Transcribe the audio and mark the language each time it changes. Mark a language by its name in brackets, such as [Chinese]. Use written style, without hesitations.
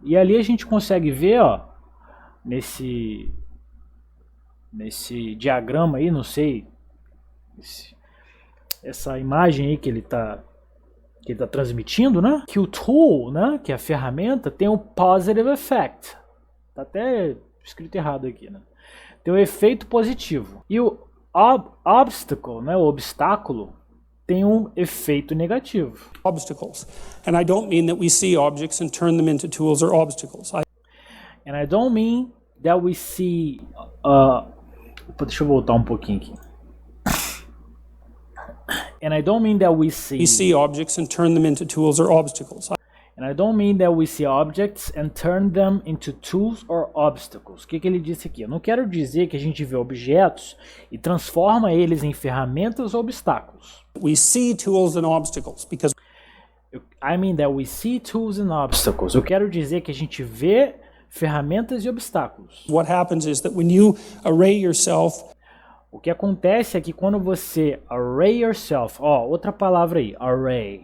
[Portuguese] E ali a gente consegue ver, ó, nesse diagrama aí, não sei, essa imagem aí que ele tá transmitindo, né? Que o tool, né, que é a ferramenta, tem um [English] positive effect. [Portuguese] Tá até escrito errado aqui, né? Tem um efeito positivo. E o obstacle, né, o obstáculo, tem um efeito negativo. [English] Obstacles. And I don't mean that we see objects and turn them into tools or obstacles. And I don't mean that we see... [Portuguese] deixa eu voltar um pouquinho aqui. [English] And I don't mean that we see objects and turn them into tools or obstacles. And I don't mean that we see objects and turn them into tools or obstacles. [Portuguese] O que ele disse aqui? Eu não quero dizer que a gente vê objetos e transforma eles em ferramentas ou obstáculos. [English] We see tools and obstacles because I mean that we see tools and obstacles. [Portuguese] Eu quero dizer que a gente vê ferramentas e obstáculos. [English] what happens is that when you array yourself, [Portuguese] o que acontece é que quando você [English] array yourself, [Portuguese] ó, outra palavra aí, array.